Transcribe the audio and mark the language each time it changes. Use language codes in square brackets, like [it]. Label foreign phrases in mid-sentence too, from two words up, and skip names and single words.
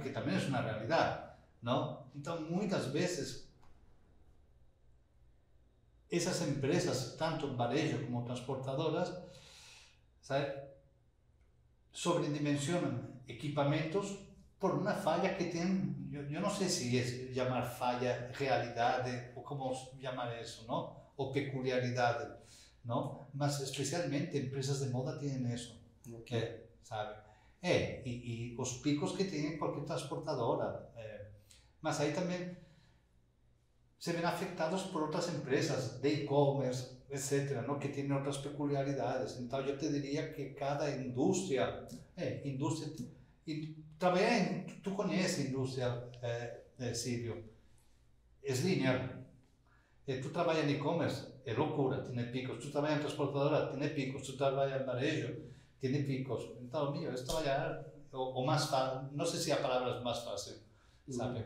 [pt] Que também é uma realidade, não? Então, muitas vezes, essas empresas, tanto varejo como transportadoras, sabe, sobredimensionam equipamentos por uma falha que tem, eu não sei se é chamar falha realidade ou como chamar isso, não? Ou peculiaridade, não? Mas especialmente empresas de moda têm isso, okay. Sabe? E os picos que tem qualquer transportadora, mas aí também [es] se ven afectados por [pt] outras empresas de e-commerce, etc., ¿no? [es] Que tienen otras peculiaridades. Entonces yo te diría que cada industria, y [pt] trabalhar em, tu conhece a indústria, Silvio, é linear. Tu trabalhas em e-commerce, é loucura, tem picos. Tu trabalhas em transportadora, tem picos. Tu trabalhas em varejo, tem picos. Então, é trabalhar o mais fácil, não sei se a palavra é mais fácil, sabe?